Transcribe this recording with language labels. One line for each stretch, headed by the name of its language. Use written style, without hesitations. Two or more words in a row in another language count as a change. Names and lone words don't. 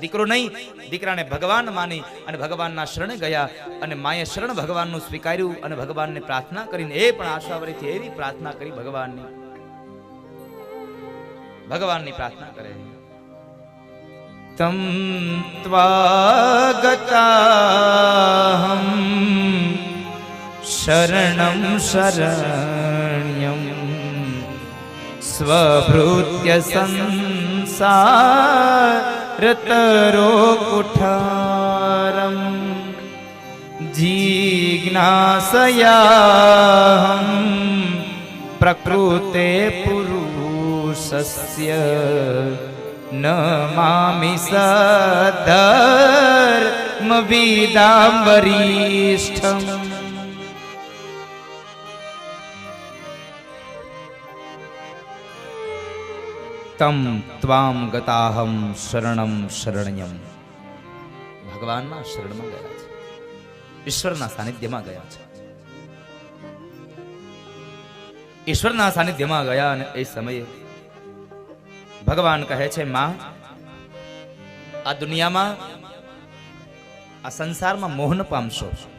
Gujarati: દીકરો નહીં, દીકરાને ભગવાન માની અને ભગવાનના શરણે ગયા અને માએ શરણ ભગવાનનું સ્વીકાર્યું અને ભગવાનને પ્રાર્થના કરીને એ પણ આશાવરીથી એવી પ્રાર્થના કરી ભગવાનની પ્રાર્થના કરે, તમ
Sanskrit: त्वागताहम शरणम शरण्यम स्वभृत्य संसारतरो कुठारम् जिज्ञासयाहं प्रकृते पुरुषस्य न मामि सद्धर्मविदां वरिष्ठम्। तम त्वाम गताहम शरणम शरण्यम।
Gujarati: ભગવાનના શરણમાં ગયા છે, ઈશ્વરના સાનિધ્યમાં ગયા છે. ઈશ્વરના સાનિધ્યમાં ગયા અને એ સમયે ભગવાન કહે છે, માં, આ દુનિયામાં, આ સંસારમાં મોહ ન પામશો.